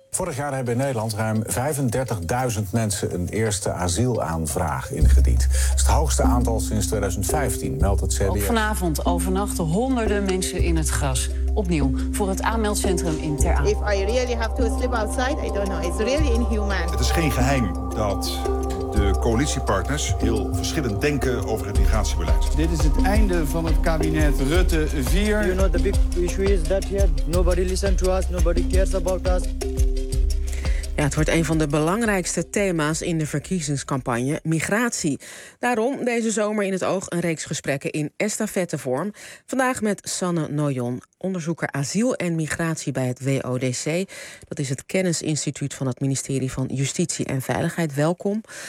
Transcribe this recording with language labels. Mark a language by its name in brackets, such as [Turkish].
[Dutch] Vorig jaar hebben in Nederland ruim 35.000 mensen een eerste asielaanvraag ingediend. Dat is het hoogste aantal sinds 2015, meldt het CBS. Ook vanavond overnachten honderden mensen in het gras. Opnieuw voor het aanmeldcentrum in Ter Apel. [English] If I really have to sleep outside, I don't know. It's really inhuman. [Dutch] Het is geen geheim dat de coalitiepartners heel verschillend denken over het migratiebeleid. Dit is het einde van het kabinet Rutte 4. [English] You know, the big issue is that here nobody listens to us, nobody cares about us. [Dutch] Ja, het wordt een van de belangrijkste thema's in de verkiezingscampagne, migratie. Daarom deze zomer in het oog een reeks gesprekken in estafettevorm. Vandaag met Sanne Noyon, onderzoeker asiel en migratie bij het WODC. Dat is het kennisinstituut van het ministerie van Justitie en Veiligheid. Welkom.